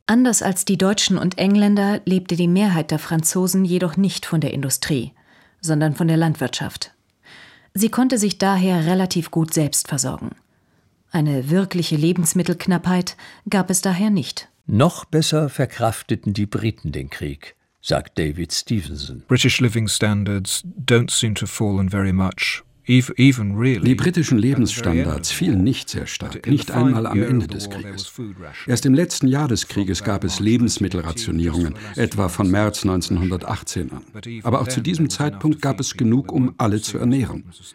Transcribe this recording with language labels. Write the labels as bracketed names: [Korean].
[German] Anders als die Deutschen und Engländer lebte die Mehrheit der Franzosen jedoch nicht von der Industrie, sondern von der Landwirtschaft. Sie konnte sich daher relativ gut selbst versorgen. Eine wirkliche Lebensmittelknappheit gab es daher nicht. Noch besser verkrafteten die Briten den Krieg, sagt David Stevenson. [English] British living standards don't seem to have fallen very much. [German] Die britischen Lebensstandards fielen nicht sehr stark, nicht einmal am Ende des Krieges. Erst im letzten Jahr des Krieges gab es Lebensmittelrationierungen, etwa von März 1918 an. Aber auch zu diesem Zeitpunkt gab es genug, um alle zu ernähren.